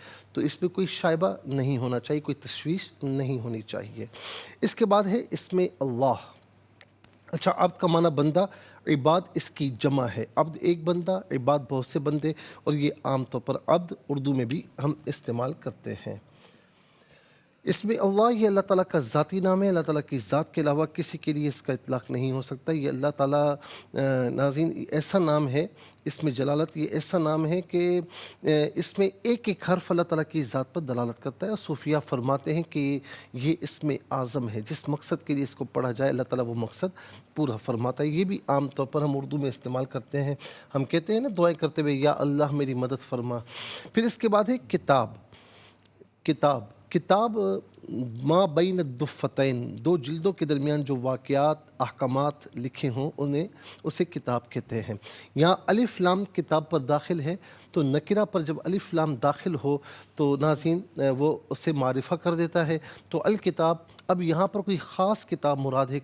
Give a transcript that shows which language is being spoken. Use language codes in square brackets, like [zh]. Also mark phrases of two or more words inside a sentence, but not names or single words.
[ur] تو اس میں کوئی شائبہ نہیں ہونا چاہیے، کوئی تشویش نہیں ہونی چاہیے. اس کے بعد ہے اس میں اللہ۔ اچھا، عبد کا معنی بندہ، عباد اس کی جمع ہے. عبد ایک بندہ، عباد بہت سے بندے، اور یہ عام طور پر عبد اردو میں بھی ہم استعمال کرتے ہیں. اس میں اللہ یہ اللہ تعالیٰ کا ذاتی نام ہے، اللہ تعالیٰ کی ذات کے علاوہ کسی کے لیے اس کا اطلاق نہیں ہو سکتا۔ یہ اللہ تعالیٰ ناظرین ایسا نام ہے، اس میں جلالت، یہ ایسا نام ہے کہ اس میں ایک ایک حرف اللہ تعالیٰ کی ذات پر دلالت کرتا ہے، اور صوفیہ فرماتے ہیں کہ یہ اسم اعظم ہے، جس مقصد کے لیے اس کو پڑھا جائے اللہ تعالیٰ وہ مقصد پورا فرماتا ہے۔ یہ بھی عام طور پر ہم اردو میں استعمال کرتے ہیں، ہم کہتے ہیں نا دعائیں کرتے ہوئے یا اللہ میری مدد فرما۔ پھر اس کے بعد ہے کتاب۔ کتاب [ar] ما بین الدفتین، [ur] دو جلدوں کے درمیان جو واقعات احکامات لکھے ہوں انہیں اسے کتاب کہتے ہیں۔ یہاں الف لام کتاب پر داخل ہے، تو نکرہ پر جب الف لام داخل ہو تو ناظرین وہ اسے معرفہ کر دیتا ہے۔ تو الکتاب، اب یہاں پر کوئی خاص کتاب مراد ہے۔